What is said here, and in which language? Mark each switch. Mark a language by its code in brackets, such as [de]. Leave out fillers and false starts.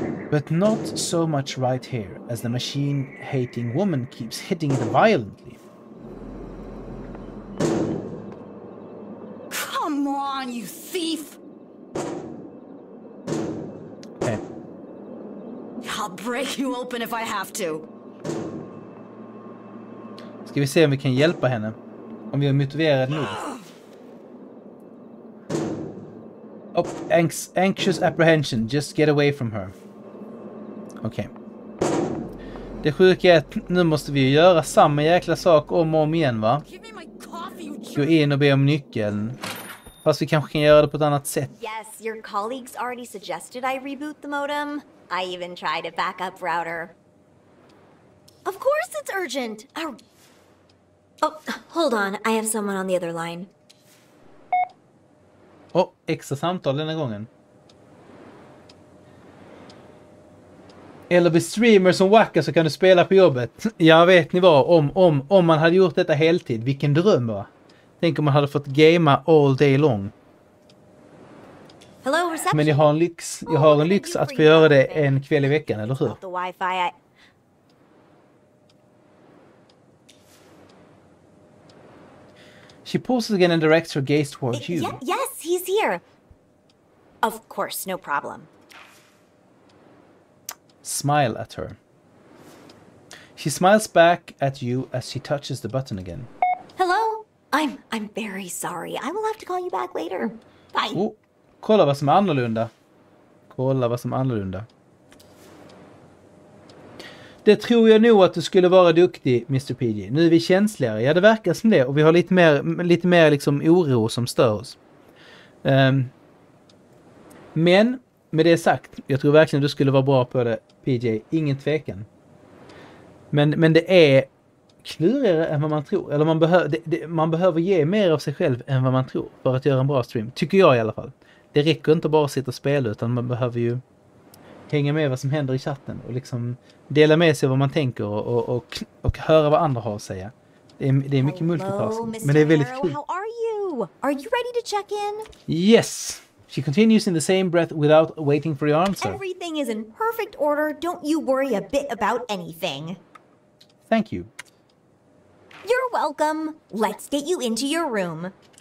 [en] But not so much right here, as the machine-hating woman keeps hitting it violently. Come on, you thief! Okay. I'll break you open if I have to. [sv] Ska vi se om vi kan hjälpa henne. Om vi är motiverade nog. [en] Oh, anxious apprehension. Just get away from her. Okej. [sv] Det sjuka är att nu måste vi göra samma jäkla sak om och om igen, va? Gå in och be om nyckeln. Fast vi kanske kan göra det på ett annat sätt. [en] Yes, your colleagues already suggested I reboot the modem. I even tried a backup router. Of course it's urgent. Oh, hold on. I have someone on the other line. [sv] Oh, extra samtal denna gången. Eller bli streamer som wackar så kan du spela på jobbet. Jag vet ni vad, om man hade gjort detta heltid, vilken dröm, va? Tänk om man hade fått gamea [en] all day long. Hello, reception. [sv] Men jag har en lyx att få göra det en kväll i veckan, eller hur? [en] The Wi-Fi. She pauses again and directs her gaze towards you. Yes, he's here. Of course, no problem. Smile at her. She smiles back at you as she touches the button again. Hello? I'm very sorry. I will have to call you back later. Bye. [sv] Oh, kolla vad som är annorlunda. Kolla vad som är annorlunda. Det tror jag nog att du skulle vara duktig, Mr. PG. Nu är vi känsligare. Ja, det verkar som det. Och vi har lite mer liksom oro som stör oss. Men med det sagt, jag tror verkligen du skulle vara bra på det, PJ. Ingen tvekan. Men det är klurigare än vad man tror. Eller man behöver ge mer av sig själv än vad man tror för att göra en bra stream. Tycker jag i alla fall. Det räcker inte bara att sitta och spela, utan man behöver ju hänga med vad som händer i chatten och liksom dela med sig vad man tänker och höra vad andra har att säga. Det är mycket multitasking, men det är väldigt kul. [en] How are you? Are you ready to check in? Yes. She continues in the same breath without waiting for your answer. Everything is in perfect order. Don't you worry a bit about anything. Thank you. You're welcome. Let's get you into your room.